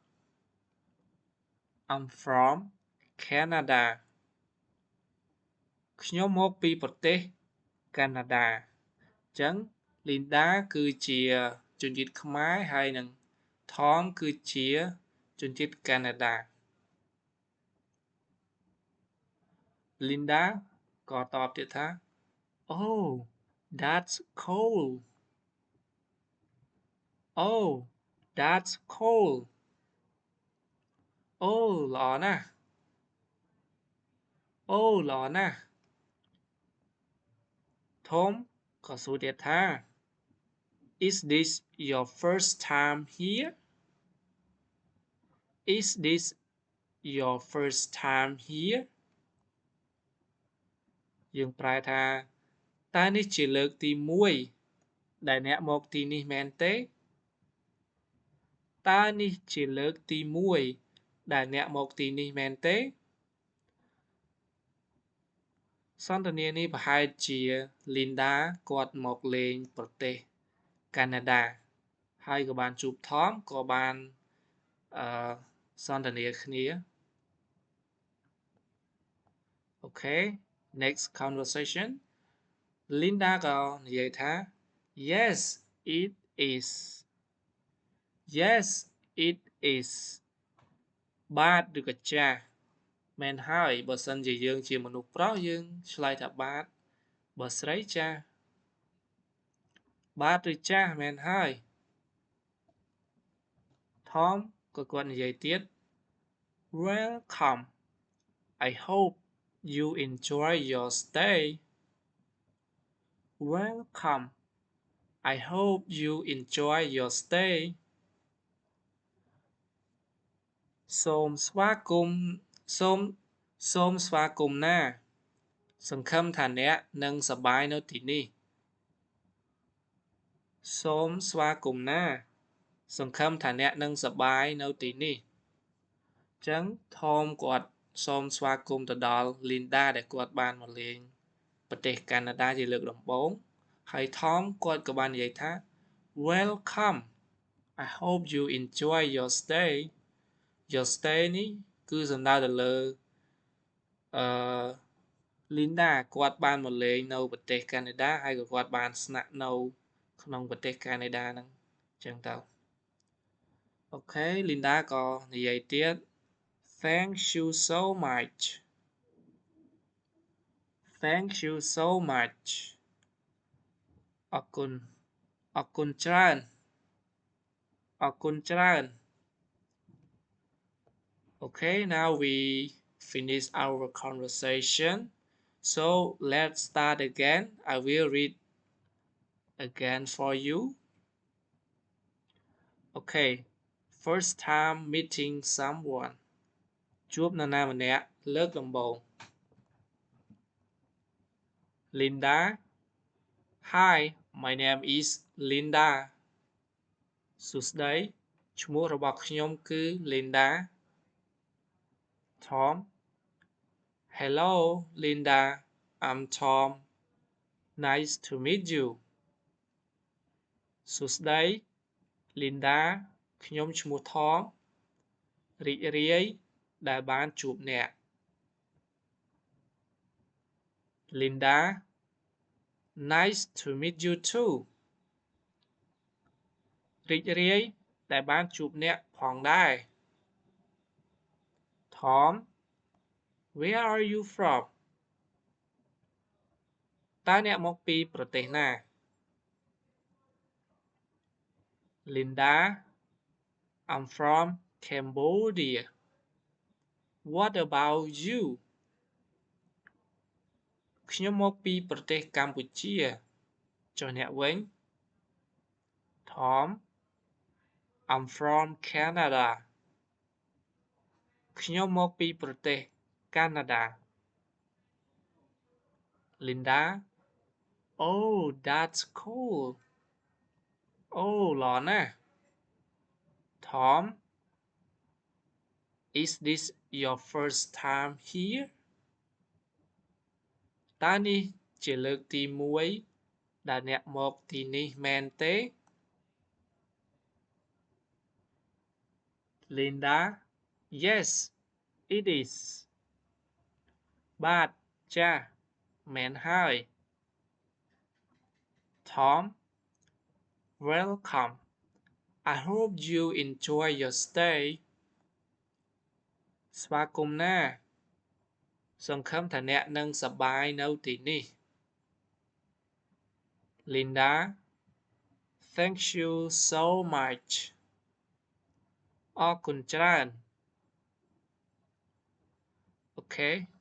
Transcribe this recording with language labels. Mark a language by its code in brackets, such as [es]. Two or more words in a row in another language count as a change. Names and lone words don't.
[en] I'm from Canada. [km] ខ្ញុំមកពីប្រទេសកាណាដាអញ្ចឹង Linda គឺជាជនជាតិខ្មែរហើយនិង Tom គឺជាជនជាតិកាណាដា Linda ក៏តបទៀតថា [en] Oh that's cool. Oh that's cool. [km] Oh ល្អណាស់ Oh ល្អណាស់ Tom ក៏សួរទៀតថា [en] Is this your first time here? Is this your first time here? [km] យើងប្រែថាតើនេះជាលើកទី1ដែលអ្នកមកទីនេះមែនទេតើនេះជាលើកទី1ដែលអ្នកមកទីនេះមែនទេសន្ទនានេះប្រហែលជា Linda គាត់មកលេងប្រទេសកាណាដាហើយក៏បានជួប Tom ក៏បានសន្ទនាគ្នា [en] Okay next conversation [km] Linda ក៏និយាយថា [en] Yes it is Yes it is [km] បាទឬក៏ចាស់មែនហើយបើសិនជាយើងជាមនុស្សប្រុសយើងឆ្លើយថាបាទបើស្រីចាស់ បាទឬចាស់មែនហើយ Tom ក៏គាត់និយាយទៀត [en] Welcome I hope you enjoy your stay Welcome I hope you enjoy your stay [km] សូមស្វាគមន៍សូមស្វាគមន៍ណាសង្ឃឹមថាអ្នកនឹងសប្បាយនៅទីនេះ សូមស្វាគមន៍ណាសង្ឃឹមថាអ្នកនឹងសប្បាយនៅទីនេះអញ្ចឹង Tom គាត់សូមស្វាគមន៍ទៅដល់ Linda ដែលគាត់បានមកលេងប្រទេសកាណាដាជាលើកដំបូងហើយ Tom គាត់ក៏បាននិយាយថា [en] Welcome I hope you enjoy your stay your stay [km] នេះគឺសំដៅទៅលើ Linda គាត់បានមកលេងនៅប្រទេសកាណាដាហើយក៏គាត់បានស្នាក់នៅក្នុងប្រទេសកាណាដាហ្នឹងអញ្ចឹងទៅអូខេ Linda ក៏និយាយទៀត [en] Thank you so much Thank you so much [km] អរគុណអរគុណច្រើនអរគុណច្រើន [en] Okay now we finish our conversation so let's start again I will read again for you Okay first time meeting someone [km] ជួបនរណាម្នាក់លើកដំបូង [en] Linda Hi my name is Linda [km] សួស្តីឈ្មោះរបស់ខ្ញុំគឺ [en] Linda Tom Hello Linda I'm Tom Nice to meet you [km] សួស្តី Linda ខ្ញុំឈ្មោះ Tom រីករាយដែលបានជួបអ្នក Linda [en] Nice to meet you too [km] រីករាយដែលបានជួបអ្នកផងដែរ [en] Tom Where are you from [km] តើអ្នកមកពីប្រទេសណា [en] Linda I'm from Cambodia What about you [km] ខ្ញុំមកពីប្រទេសកម្ពុជាចុះអ្នកវិញ Tom [en] I'm from Canada [km] ខ្ញុំមកពីប្រទេសកាណាដា [en] Linda Oh that's cool [km] អូល្អណាស់ [en] Tom Is this your first time here [km] តើនេះជាលើកទី1ដែលអ្នកមកទីនេះមែនទេ Linda [en] Yes it is [km] បាទចាស់មែនហើយ Tom [en] Welcome I hope you enjoy your stay [km] ស្វាគមន៍ណាសង្ឃឹមថាអ្នកនឹងសប្បាយនៅទីនេះ [en] Linda Thank you so much [km] អរគុណច្រើន [en] Okay